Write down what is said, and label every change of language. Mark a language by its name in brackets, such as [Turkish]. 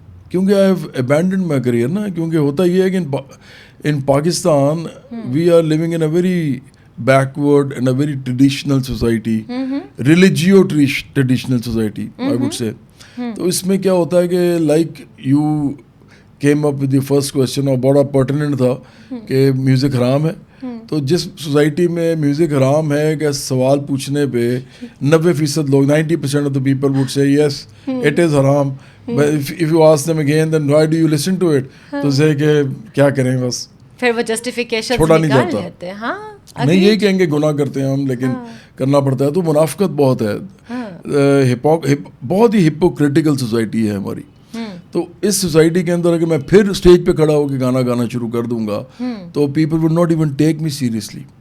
[English] کیونکہ I have abandoned my career [Urdu] نا. کیونکہ ہوتا یہ ہے کہ [English] In Pakistan we are living in a very backward and a very traditional society, religio-traditional society, I would say. [Urdu] تو اس میں کیا ہوتا ہے کہ [English] like you came up with the first question, [Urdu] اور بڑا pertinent تھا کہ میوزک حرام ہے. تو جس سوسائٹی میں میوزک حرام ہے کہ سوال پوچھنے پہ [English] 90% لوگ 90% of the people would say yes it is haram, but if you ask them again then why do you listen to it, [Urdu] تو سے کہ کیا کریں, بس پھر وہ جسٹیفیکیشن چھوڑا نہیں جاتا. ہاں نہیں یہی کہیں گے گناہ کرتے ہیں ہم, لیکن کرنا پڑتا ہے. تو منافقت بہت ہے, بہت ہی ہپوکریٹیکل سوسائٹی ہے ہماری. تو اس سوسائٹی کے اندر اگر میں پھر اسٹیج پہ کھڑا ہو کے گانا گانا شروع کر دوں گا تو [English] People will not even take me seriously.